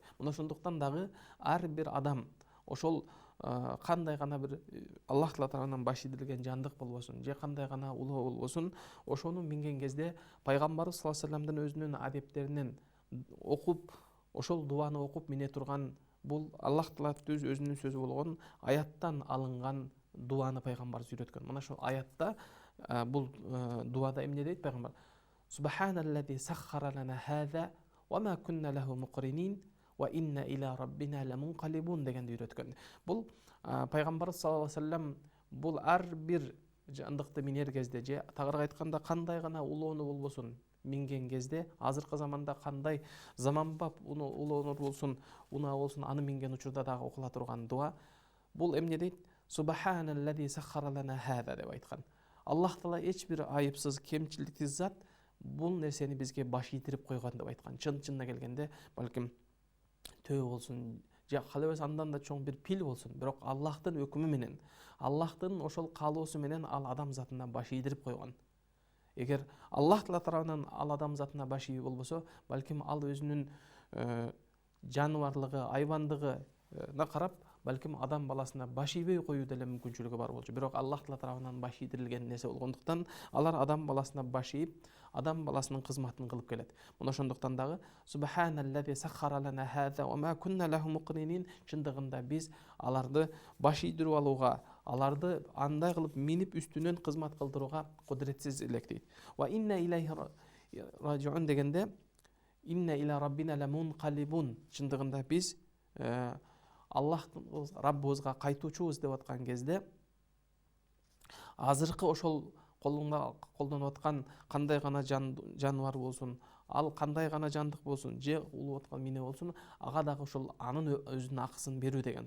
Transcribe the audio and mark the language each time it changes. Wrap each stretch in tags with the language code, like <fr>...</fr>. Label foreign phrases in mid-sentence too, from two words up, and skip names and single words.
<ky>Мына ошондуктан дагы ар бир адам ошол кандай гана бир Аллах Таала тарабынан баш ийдирилген жандык болбосун, же кандай гана улуу болбосун, ошону минген кезде пайгамбарыбыз</ky> <ar>صلى الله عليه وسلم</ar> <ky>өзүнүн адептеринен окуп, ошол дуаны окуп мине турган, бул Аллах Таала өзүнүн сөзү болгон аяттан алынган дуаны пайгамбарыбыз үйрөткөн. Мына ошол аятта бул дуада эмне дейт пайгамбар?</ky> <ar>سبحان الذي سخر لنا هذا وما كنا له مقرنين وإنا إلى ربنا لمنقلبون</ar> <ky>дегенди үйрөткөн. Бул пайгамбарыбыз</ky> <ar>صلى الله عليه وسلم</ar> <ky>бул ар бир жандыкты минер кезде, же тагыраак айтканда кандай гана улоону болбосун минген кезде, азыркы заманда кандай заманбап улоонор болсун, унаа болсун, аны минген учурда дагы окула турган дуа. Бул эмне дейт?</ky> <ar>سبحان الذي سخر لنا هذا</ar> <ky>деп айткан. Аллах Таала эч бир айыпсыз, кемчиликсиз зат бул нерсени бизге баш ийдирип койгон деп айткан. Чынына келгенде, балким төө болсун, же кала берсе андан да чоң бир пил болсун, бирок Аллахтын өкүмү менен, Аллахтын ошол каалоосу менен ал адам затына баш ийдирип койгон. Эгер Аллах Таала тарабынан ал адам затына баш ийүү болбосо, балким ал өзүнүн жаныбарлыгы, айбандыгына карап, балким адам баласына баш ийбей коюу деле мүмкүнчүлүгү бар болчу. Бирок Аллах Таала тарабынан баш ийдирилген нерсе болгондуктан, алар адам баласына баш ийип, адам баласынын кызматын кылып келет. Мына ошондуктан дагы</ky> <ar>سبحان الذي سخر لنا هذا وما كنا له مقرنين,</ar> <ky>чындыгында биз аларды баш ийдирип алууга, аларды андай кылып минип үстүнөн кызмат кылдырууга кудуретсиз элек дейт.</ky> <ar>وإنا إليه راجعون</ar> <ky>дегенде,</ky> <ar>إنا إلى ربنا لمنقلبون,</ar> <ky>чындыгында биз Аллахтын Раббыбызга кайтуучубуз деп аткан кезде, азыркы ошол колдонуп аткан кандай гана жаныбар болсун, ал кандай гана жандык болсун, же улуп аткан мине болсун, ага дагы ошол анын өзүнүн акысын берүү деген.</ky>